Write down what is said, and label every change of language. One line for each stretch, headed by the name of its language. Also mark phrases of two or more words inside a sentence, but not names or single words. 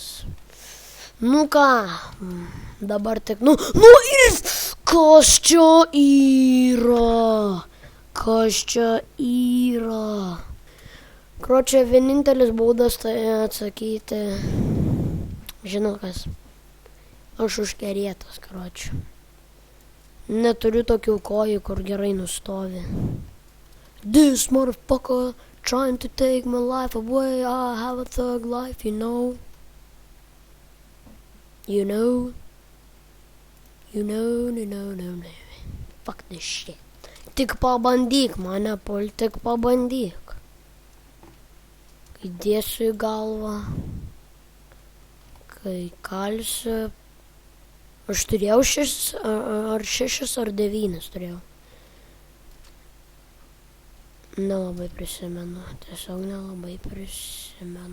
Lithuanian: Nu ką, dabar tik, kas čia yra? Kročia, vienintelis būdas tai atsakyti, žinau kas, aš užkerėtas, kročia. Neturiu tokių kojų, kur gerai nustovi.
English: This motherfucker trying to take my life away, I have a thug life, you know. Fuck this shit.
Lithuanian: Tik pabandyk mane pult, tik pabandyk. Kai dėsiu į galvą, kai kalsiu. Aš turėjau 6 ar 9 turėjau. Nelabai prisimenu, tiesiog nelabai prisimenu.